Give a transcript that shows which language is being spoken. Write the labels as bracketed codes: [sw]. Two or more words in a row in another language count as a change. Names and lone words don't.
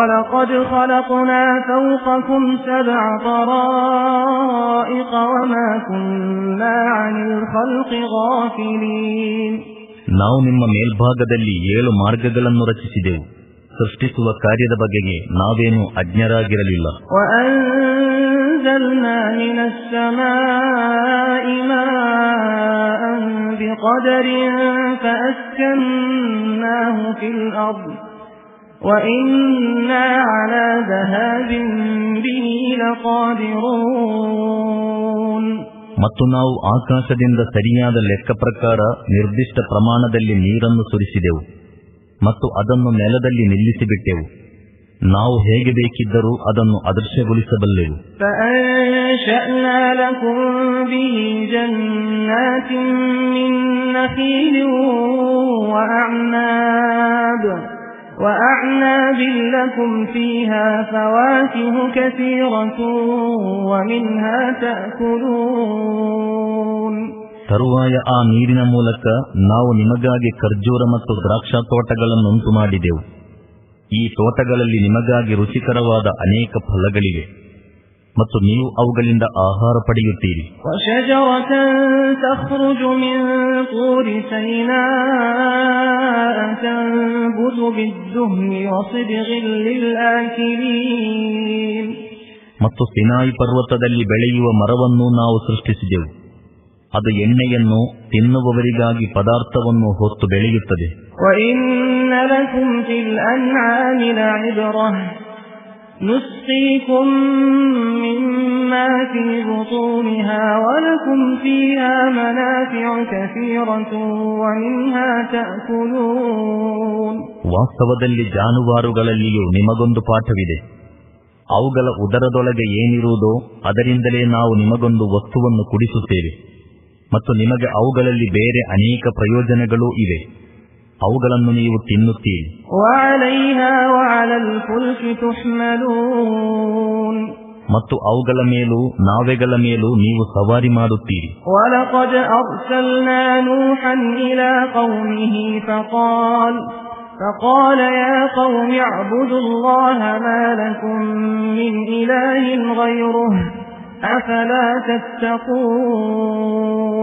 [kn] ನಾವು ನಿಮ್ಮ ಮೇಲ್ಭಾಗದಲ್ಲಿ 7 ಮಾರ್ಗಗಳನ್ನು ರಚಿಸಿದೆವು. ಸೃಷ್ಟಿಸುವ ಕಾರ್ಯದ ಬಗೆಗೆ ನಾವೇನು ಅಜ್ಞರಾಗಿರಲಿಲ್ಲ. [ar] أنزلنا من السماء ماء بقدر فأسكناه في الأرض وإنا على ذهاب به لقادرون. [kn] ಮತ್ತು ನಾವು ಆಕಾಶದಿಂದ ಸರಿಯಾದ ಲೆಕ್ಕ ಪ್ರಕಾರ ನಿರ್ದಿಷ್ಟ ಪ್ರಮಾಣದಲ್ಲಿ ನೀರನ್ನು ಸುರಿಸಿದೆವು ಮತ್ತು ಅದನ್ನು ನೆಲದಲ್ಲಿ ನಿಲ್ಲಿಸಿಬಿಟ್ಟೆವು. ನಾವು ಹೇಗೆ ಬೇಕಿದ್ದರೂ ಅದನ್ನು ಅದೃಶ್ಯಗೊಳಿಸಬಲ್ಲೆವು. [ar] وأعناب لكم فيها فواكه كثيرة ومنها تأكلون. [kn] ತರುವಾಯ ಆ ನೀರಿನ ಮೂಲಕ ನಾವು ನಿಮಗಾಗಿ ಖರ್ಜೂರ ಮತ್ತು ದ್ರಾಕ್ಷಾ ತೋಟಗಳನ್ನು ಉಂಟು ಮಾಡಿದೆವು. ಈ ತೋಟಗಳಲ್ಲಿ ನಿಮಗಾಗಿ ರುಚಿಕರವಾದ ಅನೇಕ ಫಲಗಳಿವೆ. ಮತ್ತು ನೀವು ಅವುಗಳಿಂದ ಆಹಾರ ಪಡೆಯುತ್ತೀರಿ. [ar] وشجرة تخرج من طور سيناء تنبت بالدهن وصبغ للآكلين. [kn] ಮತ್ತು ಸಿನಾಯಿ ಪರ್ವತದಲ್ಲಿ ಬೆಳೆಯುವ ಮರವನ್ನು ನಾವು ಸೃಷ್ಟಿಸಿದೆವು. ಅದು ಎಣ್ಣೆಯನ್ನು ತಿನ್ನುವವರಿಗಾಗಿ ಪದಾರ್ಥವನ್ನು ಹೊತ್ತು ಬೆಳೆಯುತ್ತದೆ. [ar] وَإِنَّ لَكُمْ فِي الْأَنْعَامِ لَعِبْرَةً نُسْقِيكُم مِّمَّا فِي بُطُونِهَا وَلَكُمْ فِيهَا مَنَافِعُ كَثِيرَةٌ وَمِنْهَا تَأْكُلُونَ. [kn] ವಾಸ್ತವದಲ್ಲಿ ಜಾನುವಾರುಗಳಲ್ಲಿಯೂ ನಿಮಗೊಂದು ಪಾಠವಿದೆ. ಅವುಗಳ ಉದರದೊಳಗೆ ಏನಿರುವುದೋ ಅದರಿಂದಲೇ ನಾವು ನಿಮಗೊಂದು ವಸ್ತುವನ್ನು ಕುಡಿಸುತ್ತೇವೆ ಮತ್ತು ನಿಮಗೆ ಅವುಗಳಲ್ಲಿ ಬೇರೆ ಅನೇಕ ಪ್ರಯೋಜನಗಳೂ ಇವೆ. ಅವುಗಳನ್ನು ನೀವು ತಿನ್ನುತ್ತೀರಿ. ಮತ್ತು ಅವುಗಳ ಮೇಲೂ ನಾವೆಗಳ ಮೇಲೂ ನೀವು ಸವಾರಿ ಮಾಡುತ್ತೀರಿ. [ar] فقال يا قوم اعبدوا الله ما لكم من إله غيره أفلا تتقون.